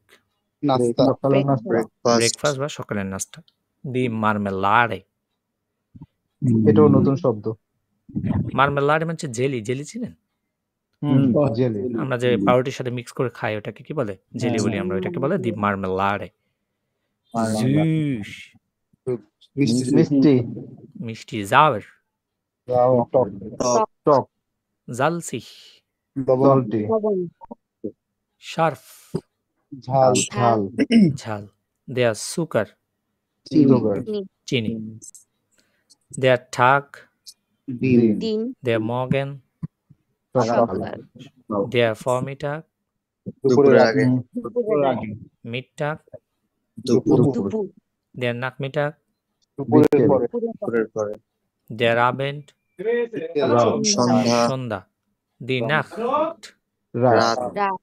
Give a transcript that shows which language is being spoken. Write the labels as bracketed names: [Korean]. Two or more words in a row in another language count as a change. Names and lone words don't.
[Bangla] নাস্তা সকালের নাস্তা, ব্রেকফাস্ট। ব্রেকফাস্ট বা সকালের নাস্তা, [German] die Marmelade, [Bangla] এটাও নতুন শব্দ, Marmelade মানে হচ্ছে জেলি, জেলি চিনেন, জেলি, আমরা যে পাউরুটির সাথে মিক্স করে খাই ওটাকে কি বলে, জেলি বলি আমরা, ওটাকে বলে [German] die Marmelade, süß, [Bangla] মিষ্টি, মিষ্টি, sauer, টক টক, [German] salzig, [English] সল্টি, [Bangla] লবণ, [German] scharf, [Bangla] ঝাল ঝাল, ঝাল, [German] der Zucker, [English] সুগার, [Bangla] চিনি, [German] der Tag, [Bangla] দিন দিন, [German] der Morgen, [Bangla] সকাল, [German] der Vormittag, [Bangla] দুপুরের আগে দুপুরের আগে, [German] Mittag, [Bangla] দুপুর, দুপুর, [German] der Nachmittag, [Bangla] দুপুরের বিকেল, পরে দুপুরের পরে। [German] der Abend, [Bangla] রাত, সন্ধ্যা। সন্ধ্যা, [German] die Nacht, [Bangla] রাত, রাত।